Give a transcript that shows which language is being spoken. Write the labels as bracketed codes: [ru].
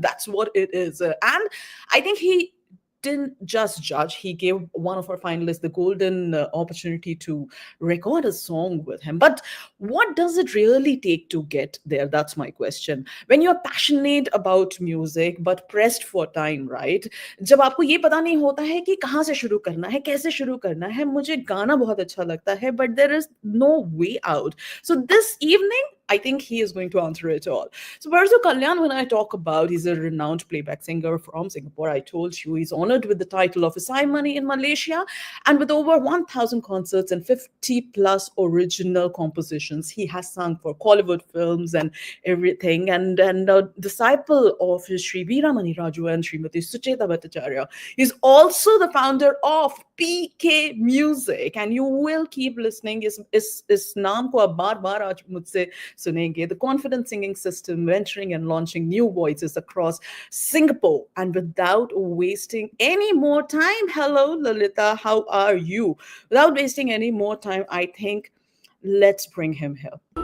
[en] That's what it is. And I think he didn't just judge, he gave one of our finalists the golden opportunity to record a song with him. But what does it really take to get there? That's my question. When you're passionate about music but pressed for time, right? [hi] जब आपको ये पता नहीं होता है कि कहाँ से शुरू करना है, कैसे शुरू करना है, मुझे गाना बहुत अच्छा लगता है, [en] but there is no way out. So this evening, I think he is going to answer it all. So Parasu Kalyan, when I talk about, he's a renowned playback singer from Singapore. I told you he's honored with the title of Isai Money in Malaysia, and with over 1,000 concerts and 50 plus original compositions. He has sung for Hollywood films and everything. And a disciple of Sri Veeramani Raju and Srimati Sucheta Bhattacharya. He's also the founder of PK Music, and you will keep listening. [hi] इस नाम को आप बार-बार आज मुझसे सुनेंगे. [en] The confident singing system, venturing and launching new voices across Singapore. And without wasting any more time, hello Lalita, how are you? Without wasting any more time, I think let's bring him here.